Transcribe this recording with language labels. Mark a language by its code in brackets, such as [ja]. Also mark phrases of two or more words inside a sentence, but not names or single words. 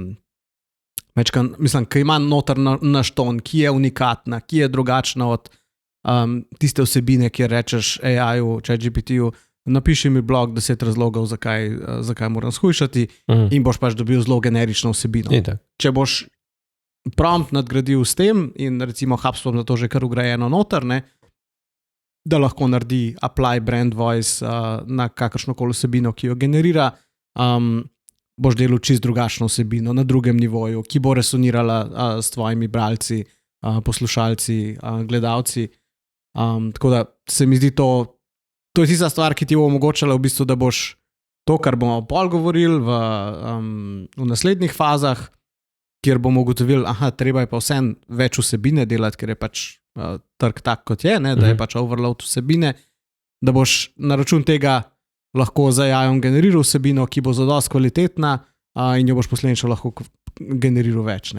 [sl] ki ima noter naš ton, ki je unikatna, ki je drugačna od tiste vsebine, kjer rečeš AI-ju, ChatGPT-ju, napiši mi blog 10 razlogov, zakaj moram shujšati in boš pač dobil zelo generično vsebino. Če boš prompt nadgradil s tem in recimo HubSpot na to že kar ugrajeno noter, ne, da lahko naredi [en] apply brand voice [sl] na kakršnokoli vsebino, ki jo generira, boš delal čist drugačno vsebino na drugem nivoju, ki bo resonirala s tvojimi bralci, poslušalci, gledalci. Tako da se mi zdi to je tista stvar, ki ti bo omogočala v bistvu, da boš to, kar bomo pol govorili v naslednjih fazah, kjer bomo ugotovili, treba je pa vsem več vsebine delati, ker je pač trg tak, kot je, ne, da je pač overload vsebine, da boš na račun tega lahko za AI-om generiral vsebino, ki bo zadosti kvalitetna in jo boš posledično lahko generiral več.